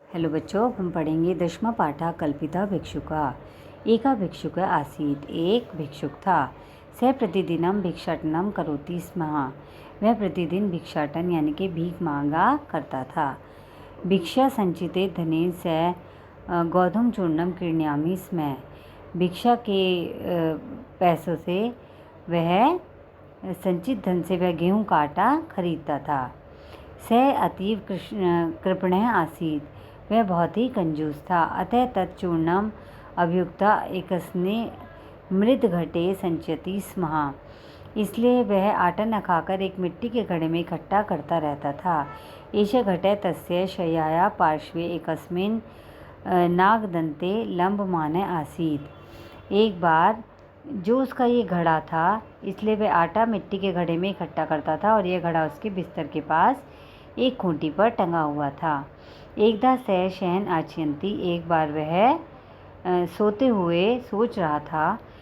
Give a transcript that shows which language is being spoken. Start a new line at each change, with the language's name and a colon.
Hindi: Hello बच्चों, हम पढ़ेंगे
Sanskrit: दशमा पाठा कल्पिता भिक्षुका। एका भिक्षुक आसीत्,
Hindi: एक भिक्षुक था।
Sanskrit: सः प्रतिदिनं भिक्षाटनं करोति स्म।
Hindi: वह प्रतिदिन भिक्षाटन यानी कि भीख मांगा करता था।
Sanskrit: भिक्षा संचिते धनेन सः गोधूम चूर्णम क्रीणामि स्म।
Hindi: भिक्षा के पैसों से वह संचित धन से वह गेहूँ का आटा खरीदता था।
Sanskrit: सः अतीव कृपणः आसीत्,
Hindi: वह बहुत ही कंजूस था।
Sanskrit: अतः तच्चूर्णम अभियुक्ता एकस्ने मृदघटे संचयति स्म।
Hindi: इसलिए वह आटा न खाकर एक मिट्टी के घड़े में इकट्ठा करता रहता था।
Sanskrit: एष घटः तस्य शय्यायाः पार्श्वे एकस्मिन् नागदन्ते लम्बमानः आसीत्।
Hindi: एक बार जो उसका ये घड़ा था, इसलिए वह आटा मिट्टी के घड़े में इकट्ठा करता था और यह घड़ा उसके बिस्तर के पास एक खूंटी पर टंगा हुआ था।
Sanskrit: एकदा सः शयन आचिंती,
Hindi: एक बार वह सोते हुए सोच रहा था।